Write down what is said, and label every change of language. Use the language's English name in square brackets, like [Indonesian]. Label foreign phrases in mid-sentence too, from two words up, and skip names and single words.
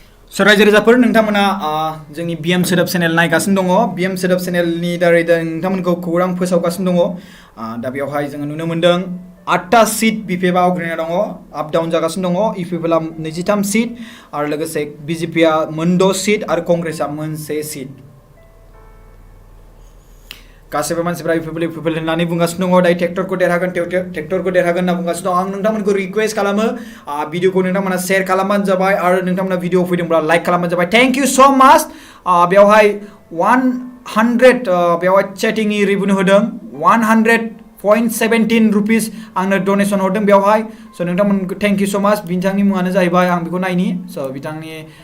[Bodo] So रायजो राजाफोर नोंथांमोना जोंनि बिएम सोदोब चेनेल नायगासिनो दङ बिएम सोदोब चेनेलनि दारै नोंथांमोनखौ खौरां फोसावगासिनो दङ दा बेवहाय जोङो नुनो मोन्दों 8टा सीट बिपिएफआ आवग्रिना दङ [English] up down [Bodo] जागासिनो दङ इउपिपिएलआ 23 सीट आरो लोगोसे बिजेपिआ 6 सीट आरो कंग्रेसआ 1 सीट गासैबो मानसिफ्रा इउपिपिएल होननानै बुंगासिनो दङ दायो ट्रेक्टरखौ देरहागोन होनना बुंगासिनो दं आं नोंथांमोनखौ रिक्वेस्ट खालामो भिडिअखौ नोंथांमोना शेयार खालामबानो जाबाय आरो नोंथांमोना भिडिअ फैदोंब्ला लाइक खालामबानो जाबाय [English] thank you so much [Bodo] बेवहाय 100 बेवहाय चैटिंनि रिभिउ होदों 100.17 रुपीस आंनो डोनेशन हरदों बेवहाय स' नोंथांमोनखौ [English] thank you so much [Bodo] बिथांनि मुङानो जाहैबाय आं बेखौ नायनि स' बिथांनि